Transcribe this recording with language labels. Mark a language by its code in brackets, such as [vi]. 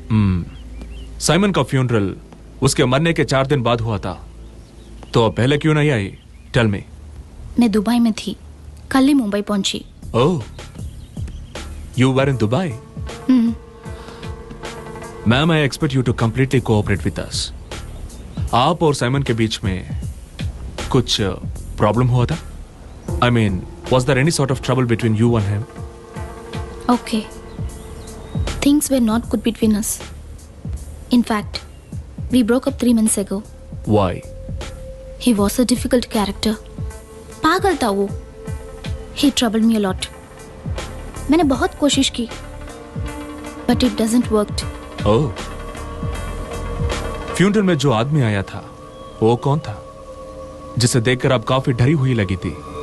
[hi] Simon का funeral उसके मरने के 4 दिन बाद हुआ था. तो अब पहले क्यों नहीं आई? [en] Tell me. [hi] मैं दुबई में थी, कल ही मुंबई पहुंची. [en] Oh. You were in Dubai? Ma'am, I expect you to completely cooperate with us. [hi] आप और साइमन के बीच में कुछ प्रॉब्लम हुआ था? [en] I mean, was there any sort of trouble between you and him? Okay. Things were not good between us. In fact, we broke up 3 months ago. Why? He was a difficult character. [hi] पागल था वो. [en] He troubled me a lot. [hi] मैंने बहुत कोशिश की, [en] but it doesn't worked. Oh. [hi] Funeral में जो आदमी आया था, वो कौन था? जिसे देखकर आप काफी डरी हुई लगी थी.